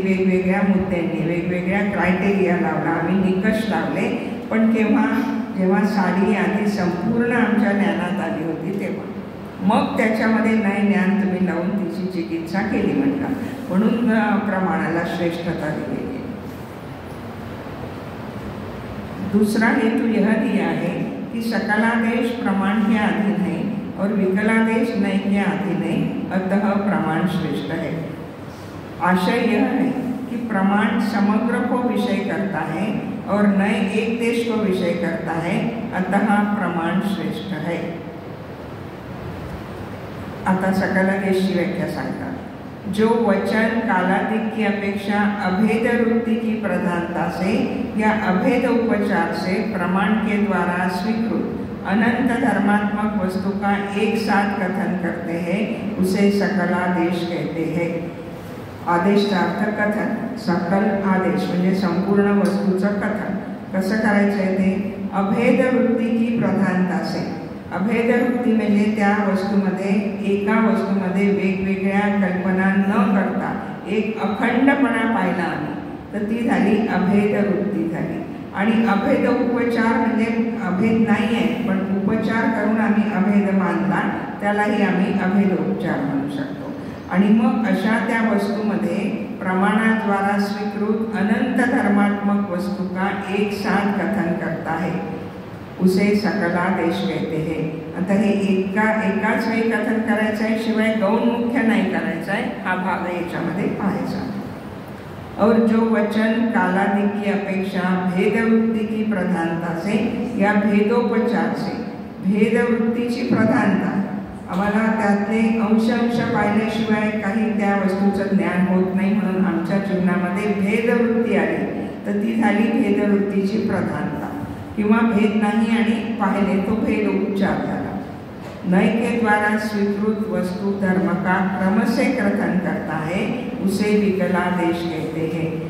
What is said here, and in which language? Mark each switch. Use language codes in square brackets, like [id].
[mr] वेगवेगळ्या मुद्द्यांनी, वेगवेगळ्या क्रायटेरिया लावला, आम्ही निकष लावले. पण जेव्हा साडी आधी संपूर्ण आमच्या ज्ञानात आली होती तेव्हा मग त्याच्यामध्ये नय ज्ञान तुम्ही लावून तिची चिकित्सा केली म्हणतात. म्हणून प्रमाणाला श्रेष्ठता दिली. [hi] दूसरा हेतु यह दिया है कि सकलादेश प्रमाण के अधीन है और विकलादेश नय के अधीन है, अतः प्रमाण श्रेष्ठ है. आशय यह है कि प्रमाण समग्र को विषय करता है और नय एक देश को विषय करता है, अतः प्रमाण श्रेष्ठ है. [mr] आता सकलादेशची व्याख्या सांगतात. [hi] जो वचन कालातीत की अपेक्षा अभेद वृत्ति की प्रधानता से या अभेद उपचार से प्रमाण के द्वारा स्वीकृत अनंत धर्मात्मक वस्तु का एक साथ कथन करते हैं, उसे सकलादेश कहते हैं. [mr] आदेशचा अर्थ कथन. सकल आदेश म्हणजे संपूर्ण वस्तूचं कथन. कसं करायचं आहे ते? [hi] अभेद वृत्ती की प्रधानता से. [mr] अभेद वृत्ती म्हणजे त्या वस्तूमध्ये, एका वस्तूमध्ये वेगवेगळ्या कल्पना न करता एक अखंडपणा पाहिला आम्ही, तर ती झाली अभेद वृत्ती झाली. आणि अभेद उपचार म्हणजे अभेद नाही आहे, पण उपचार करून आम्ही अभेद मानला, त्यालाही आम्ही अभेद उपचार म्हणू शकतो. आणि मग अशा त्या वस्तूमध्ये प्रमाणाद्वारा स्वीकृत अनंत धर्मात्मक वस्तू [hi] का एक साथ कथन करता है, उसे सकलादेश कहते हैं. [mr] आता हे एकाच वेळी कथन करायचं आहे, शिवाय गौण मुख्य नाही करायचं आहे, हा भाग याच्यामध्ये पाहायचा. [hi] और जो वचन कालादि की अपेक्षा भेदवृत्ति की प्रधानता से या भेदोपचार से [mr] भेदवृत्तीची प्रधानता, आम्हाला त्यातले अंश पाहिल्याशिवाय काही त्या वस्तूचं ज्ञान होत नाही, म्हणून आमच्या जीवनामध्ये भेदवृत्ती आली तर ती झाली भेदवृत्तीची प्रधानता, किंवा भेद नाही आणि पाहिले तो भेद उपचार झाला। [hi] नय के द्वारा स्वीकृत वस्तु धर्म का क्रम से कथन करता है, उसे विकला देश कहते हैं।